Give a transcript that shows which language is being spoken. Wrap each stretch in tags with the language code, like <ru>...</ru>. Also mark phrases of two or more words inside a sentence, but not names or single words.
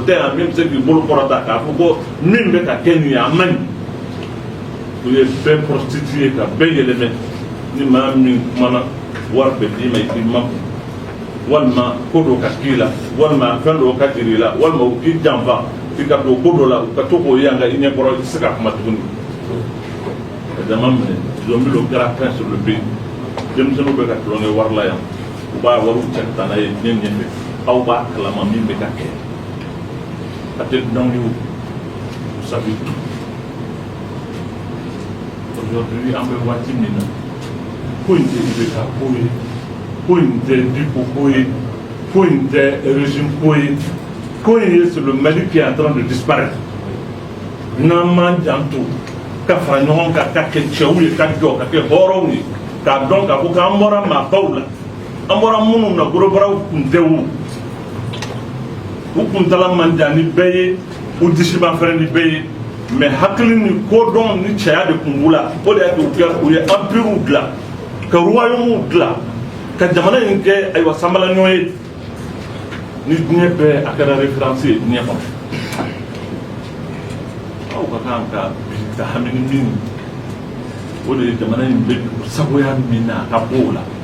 <bm>tɛ yan min bɛ se k'i bolo kɔrɔta k'a fɔ ko min bɛ ka kɛ nin ye a man ɲi u ye bɛɛ prostitué ka bɛɛ yɛlɛmɛ ni maa min kumana wari bɛ d'i ma i k'i makun walima ko dɔ ka k'i la walima fɛn dɔ ka jiri i la walima u k'i janfa i ka don ko dɔ la u ka to k'o ye an ka i ɲɛkɔrɔ i tɛ se ka kuma tuguni ka dama minɛ zɔnbilo kɛra fɛn</bm> <fr>sur le pays</fr> <bm>denmisɛnninw bɛ ka tulonkɛ wari la yan u b'a wariw cɛ ka taa n'a ye diɲɛ ɲɛfɛ aw b'a kalama min bɛ ka kɛ a tɛ dɔn ye o</bm> <fr>vous savez tout</fr> <bm>aujourd'hui an bɛ waati min na ko in tɛ IBK ko ye ko in tɛ Diko ko ye ko in tɛ régime ko ye ko in ye</bm> <fr>c'est le Mali qui est en train de disparaître</fr> <bm>n'an m'an janto ka fara ɲɔgɔn kan ka kɛ cɛw ye ka jɔ ka kɛ hɔrɔnw ye k'a dɔn k'a fɔ k'an bɔra maabaw la an bɔra minnu na gorobaraw tun tɛ u kuntala man jan ni bɛɛ ye u disiba fɛnɛ ni bɛɛ ye mais hakili ni kodɔn ni cɛya de tun b'u la o de y'a kɛ u ye empire dilan ka royaume dilan ka jamana in kɛ ayiwa sanbalaɲɔ ye ni diɲɛ bɛɛ a kɛra référence ye diɲɛ kɔnɔ aw ka kan ka bi ka hami ni min o de ye jamana in bɛ sagoya min na a ka bɔ o la</bm>